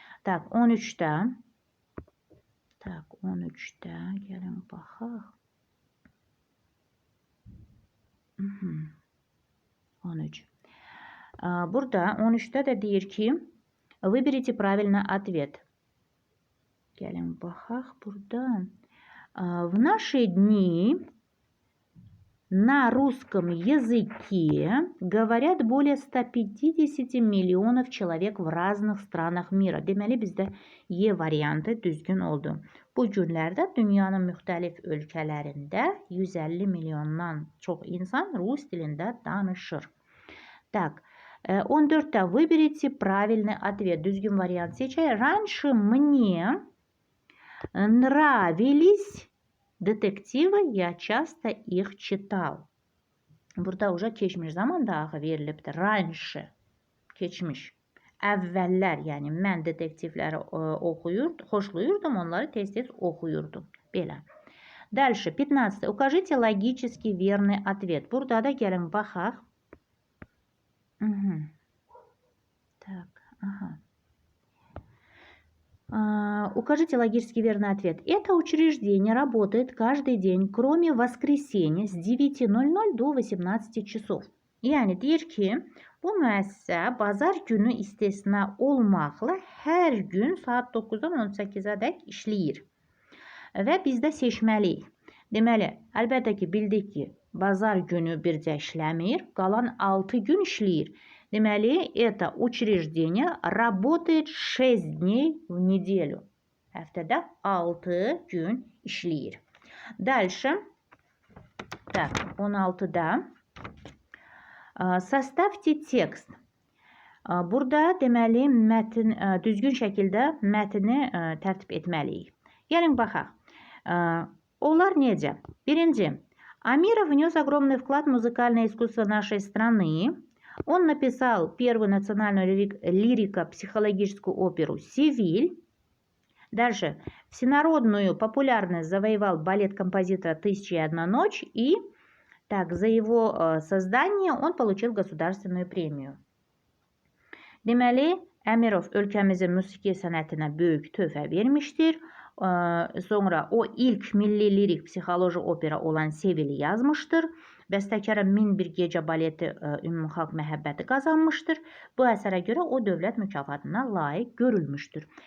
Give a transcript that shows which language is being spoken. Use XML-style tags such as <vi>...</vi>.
<az>Tak, 13-də. Tak, 13-də, gəlin baxaq. 13. Burada 13-də də deyir ki,</az> <ru>выберите правильный ответ.</ru> <az>Gəlin baxaq burada.</az> <ru>В наши дни на русском языке говорят более 150 миллионов человек в разных странах мира.</ru> <az>Deməli, bizdə Y variantı düzgün oldu. Bu günlərdə dünyanın müxtəlif ölkələrində 150 milyondan çox insan rus dilində danışır.</az> <ru>Так, 14-də выберите правильный ответ.</ru> <az>Düzgün variant seçək.</az> <ru>Раньше мне Nравились detektivi, ya часто их читал.</ru> <az>Burada</az> <ru>уже</ru> <az>keçmiş zaman dağı verilibdir.</az> <ru>Раньше,</ru> <az>keçmiş. Əvvəllər, yəni mən detektivləri xoşlayırdım, onları tez-tez oxuyurdum. Belə.</az> <ru>Дальше,</ru> <az>15.</az> <ru>Укажите логически верный ответ.</ru> <az>Burada da gəlin baxaq.</az> <ru>Так, ага. Укажите логически верный ответ. Это учреждение работает каждый день, кроме воскресенья с 9:00 до 18 часов.</ru> <az>Yani deyir ki, bu müəssisə bazar günü istisna olmaqla hər gün saat 9-dan 18-ə dək işləyir. Və biz də seçməliyik. Deməli, əlbəttə ki, bildik ki, bazar günü bircə işləmir, qalan 6 gün işləyir. Deməli,</az> <ru>это учреждение работает 6 дней в неделю.</ru> <az>Həftədə 6 gün işləyir.</az> <ru>Дальше. Так, 16-da. Составьте текst.</ru> <az>Burada deməli düzgün şəkildə mətni tərtib etməliyik. Gəlin baxaq. Onlar necə? Birinci.</az> <ru>Амиров внес огромный вклад в музыкальное искусство нашей страны. Он написал первую национальную лирико-психологическую оперу «Севиль». Дальше. Всенародную популярность завоевал балет композитора «Тысяча и одна ночь». И так, за его создание он получил gосударственную премию.</ru> <az>Deməli, Əmirov ölkəmizin musiqi sənətinə böyük töhfə vermişdir. Sonra o ilk milli lirik psixoloji opera olan Sevil'i yazmışdır. Bəstəkarın 1001 gecə baleti ümumxalq məhəbbəti qazanmışdır. Bu əsərə görə o dövlət mükafatına layiq görülmüşdür.</az>